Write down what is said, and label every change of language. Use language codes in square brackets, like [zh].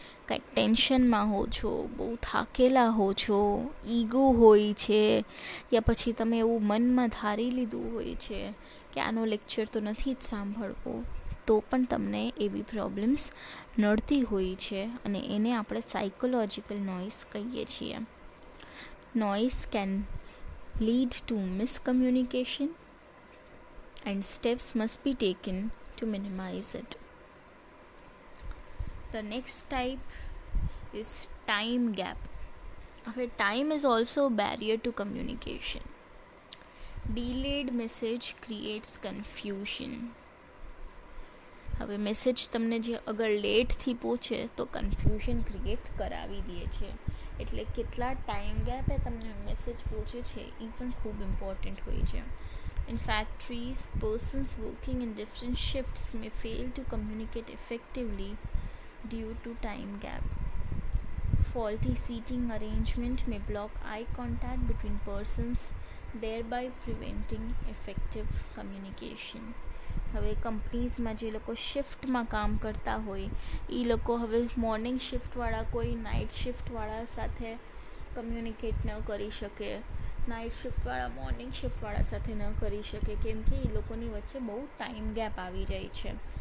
[gu] કંઈક ટેન્શનમાં હો છો, બહુ થાકેલા હો છો, ઈગો હોય છે, યા પછી તમે એવું મનમાં ધારી લીધું હોય છે કે આનો લેક્ચર તો નથી જ સાંભળવો, તો પણ તમને એવી પ્રોબ્લેમ્સ નડતી હોય છે અને એને આપણે સાયકોલોજીકલ નોઇઝ કહીએ છીએ. [en] Noise can lead to miscommunication and steps must be taken to minimize it. The next type is time gap. Time is also a barrier to communication. Delayed message creates confusion. [gu] હવે message તમને જે અગર લેટથી પહોંચે તો confusion create કરાવી દે છે. એટલે કેટલા ટાઈમ ગેપે તમને મેસેજ પહોંચે છે એ પણ ખૂબ ઇમ્પોર્ટન્ટ હોય છે. [en] In factories, persons working in different shifts may fail to communicate effectively due to time gap. Faulty seating arrangement may block eye contact between persons, thereby preventing effective communication. [gu] હવે કંપનીઝમાં જે લોકો શિફ્ટમાં કામ કરતા હોય એ લોકો હવે મોર્નિંગ શિફ્ટવાળા કોઈ નાઇટ શિફ્ટવાળા સાથે કમ્યુનિકેટ ન કરી શકે, નાઇટ શિફ્ટવાળા મોર્નિંગ શિફ્ટવાળા સાથે ન કરી શકે, કેમ કે એ લોકોની વચ્ચે બહુ ટાઈમ ગેપ આવી જાય છે.